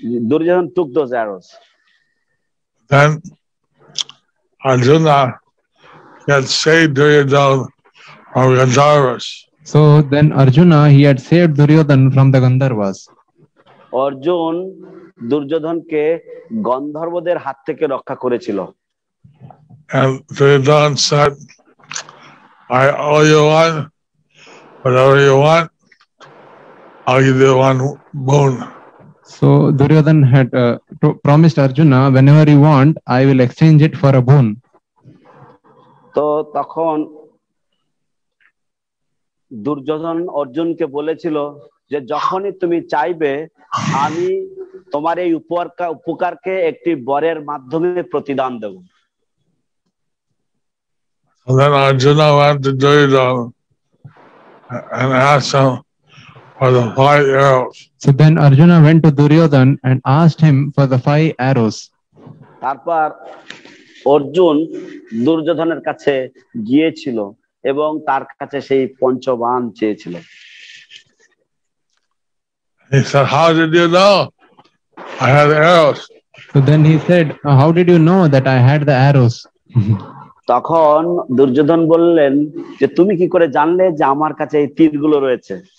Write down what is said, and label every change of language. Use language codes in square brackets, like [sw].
[en] Duryodhana took those arrows. Then Arjuna had saved Duryodhana from Gandharvas. So then Arjuna, he had saved Duryodhana from the Gandharvas. [bn] Arjun দুর্যোধনকে গন্ধর্বদের হাত থেকে রক্ষা করেছিল। [en] And Duryodhana said, I owe you one, whatever you want, I'll give you one boon. So Duryodhana had promised Arjuna, whenever you want, I will exchange it for a boon. [bn] তো তখন দুর্যোধন অর্জুনকে বলেছিল যে যখনই তুমি চাইবে আমি তোমার এই উপকারকে একটি বরের মাধ্যমে প্রতিদান দেব। [en] So then Arjuna went to Duryodhana and asked him for the 5 arrows. So then Arjuna went to Duryodhana and asked him for the 5 arrows. [bn] তারপর অর্জুন দুর্যোধনের কাছে গিয়েছিল এবং তার কাছে সেই পঞ্চবাণ চেয়েছিল। [en] He said, how did you know I had arrows? So then he said, how did you know that I had the arrows? [bn] তখন দুর্যোধন বললেন যে তুমি কি করে জানলে যে আমার কাছে এই তীরগুলো রয়েছে?